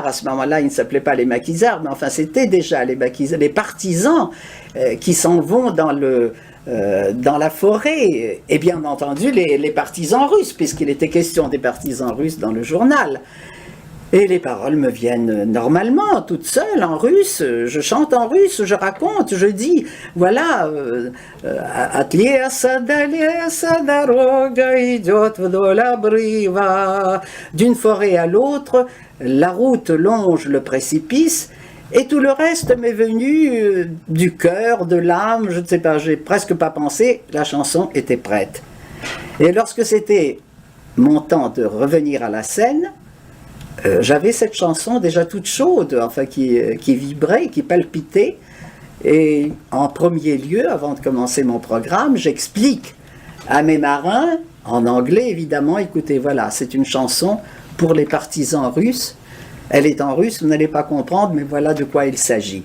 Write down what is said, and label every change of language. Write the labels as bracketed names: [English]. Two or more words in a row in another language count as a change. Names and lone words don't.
[French] À ce moment-là, ils ne s'appelaient pas les maquisards, mais enfin c'était déjà les partisans qui s'en vont dans la forêt, et bien entendu les partisans russes, puisqu'il était question des partisans russes dans le journal. Et les paroles me viennent normalement, toute seule, en russe. Je chante en russe, je raconte, je dis, voilà, [Russian] «От леса до леса дорога идет вдоль обрыва». [French] D'une forêt à l'autre, la route longe le précipice, et tout le reste m'est venu du cœur, de l'âme, je ne sais pas, j'ai presque pas pensé, la chanson était prête. Et lorsque c'était mon temps de revenir à la scène, j'avais cette chanson déjà toute chaude, enfin qui vibrait, qui palpitait, et en premier lieu, avant de commencer mon programme, j'explique à mes marins, en anglais évidemment, écoutez, voilà, c'est une chanson pour les partisans russes, elle est en russe, vous n'allez pas comprendre, mais voilà de quoi il s'agit.